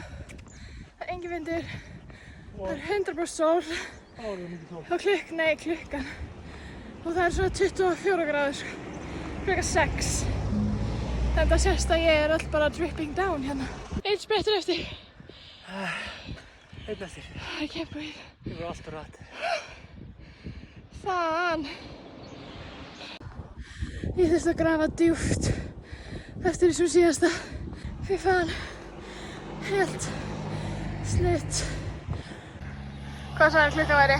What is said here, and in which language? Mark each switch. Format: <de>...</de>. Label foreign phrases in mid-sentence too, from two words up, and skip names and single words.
<is>Það er engin vindur. Það er 100% sól. Þá er það mikið sól. Og klukkan. Og það er svona 24 gráður, sko. Klukkan 6. Þetta sést að ég er öll bara</is> <en>dripping down</en> <is>hérna. Eitt sprettur eftir. Einn eftir.</is> <en>I can't breathe.</en> <is>Ég voru alltaf rætt. Fan. Ég þurfti að grafa djúpt eftir þessum síðasta.</is> <sv>Fy fan. Helt slitt.</sv> <is>Hvað sagði klukkan væri?</is>